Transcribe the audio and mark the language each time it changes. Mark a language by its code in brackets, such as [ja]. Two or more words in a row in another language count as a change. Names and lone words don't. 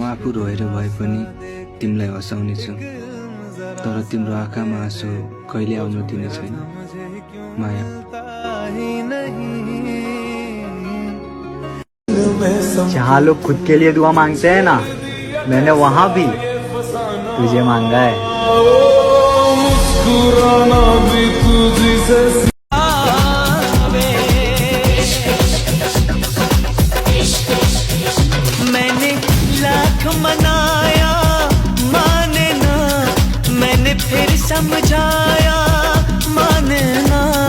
[ne] रोएर भए पनि तिमीलाई हँसाउने छु, तर तिम्रो आँखामा आँसु कहिले आउनु दिने छैन माया। [hi] जहाँ लोग खुद के लिए दुआ मांगते हैं ना, मैंने वहाँ भी तुझे मांगा है। मैंने लाख मनाया माने ना, मैंने फिर समझाया माने ना।